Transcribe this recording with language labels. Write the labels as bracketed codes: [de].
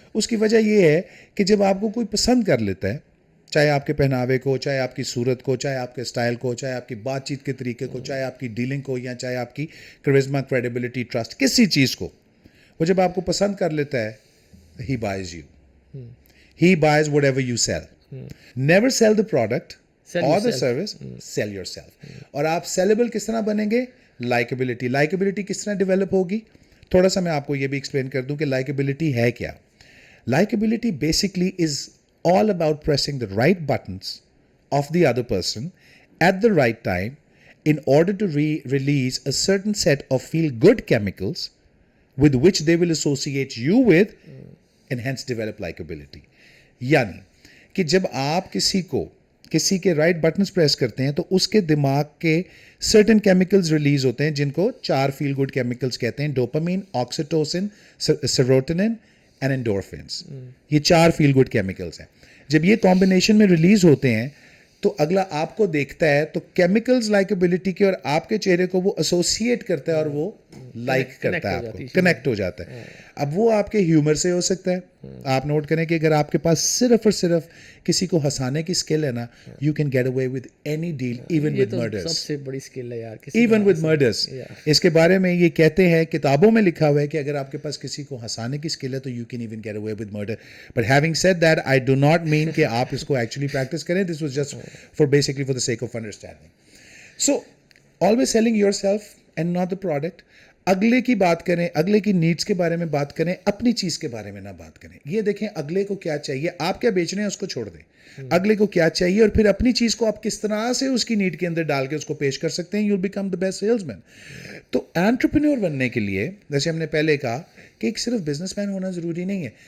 [ur] اس کی وجہ یہ ہے کہ جب آپ کو کوئی پسند کر لیتا ہے, چاہے آپ کے پہناوے کو, چاہے آپ کی صورت کو, چاہے آپ کے اسٹائل کو, چاہے آپ کی بات چیت کے طریقے کو, چاہے آپ کی ڈیلنگ کو, یا چاہے آپ کی کرزما, کریڈیبلٹی, ٹرسٹ, کسی چیز کو, وہ جب آپ کو پسند کر لیتا ہے, [en] He buys you, he buys whatever you sell. Never sell the product اور the service, sell yourself. [ur] اور آپ سیلیبل کس طرح بنیں گے, لائکبلٹی. لائکبلٹی کس طرح ڈیولپ ہوگی, تھوڑا سا میں آپ کو یہ بھی ایکسپلین کر دوں کہ لائکبلٹی ہے کیا. [en] Likability basically is all about pressing the right buttons of the other person at the right time in order to release a certain set of feel-good chemicals with which they will associate you with and hence develop likability. [ur] یعنی کہ جب آپ کسی کے right buttons press کرتے ہیں تو اس کے دماغ کے سرٹن کیمیکلز ریلیز ہوتے ہیں جن کو 4 فیل گڈ کیمیکلز کہتے ہیں, ڈوپامین, آکسیٹوسن, سیروٹونن اینڈ اینڈورفنس. یہ 4 فیل گڈ کیمیکلز ہیں. جب یہ کمبینیشن میں ریلیز ہوتے ہیں تو اگلا آپ کو دیکھتا ہے تو کیمیکلز لائکبلٹی کے اور آپ کے چہرے کو وہ ایسوسیٹ کرتا ہے اور وہ لائک کرتا ہے, آپ کو کنیکٹ ہو جاتا ہے. اب وہ آپ کے ہیومر سے ہو سکتا ہے. آپ نوٹ کریں کہ اگر آپ کے پاس صرف اور صرف کسی کو ہنسانے کی اسکل ہے نا, [en] You can get away with any deal, even with murders. [ur] سب سے بڑی اسکل ہے یار, [en] Even with murders. [ur] اس کے بارے میں یہ کہتے ہیں, کتابوں میں لکھا ہوا ہے کہ اگر آپ کے پاس کسی کو ہنسانے کی اسکل ہے تو [en] You can even get away with murder. But having said that, I do not mean [ur] کہ آپ اس کو ایکچولی پریکٹس کریں. [en] This was just for basically for the sake of understanding. So always selling yourself and not the product. [ur] اگلے کی بات کریں, اگلے کی نیڈس کے بارے میں بات کریں, اپنی چیز کے بارے میں نہ بات کریں. یہ دیکھیں اگلے کو کیا چاہیے, آپ کیا بیچ رہے ہیں اس کو چھوڑ دیں. اگلے کو کیا چاہیے اور پھر اپنی چیز کو آپ کس طرح سے اس کی نیڈ کے اندر ڈال کے اس کو پیش کر سکتے ہیں. [en] You will become the best salesman. [ur] تو انٹرپرینور بننے کے لیے, جیسے ہم نے پہلے کہا کہ ایک صرف بزنس مین ہونا ضروری نہیں ہے.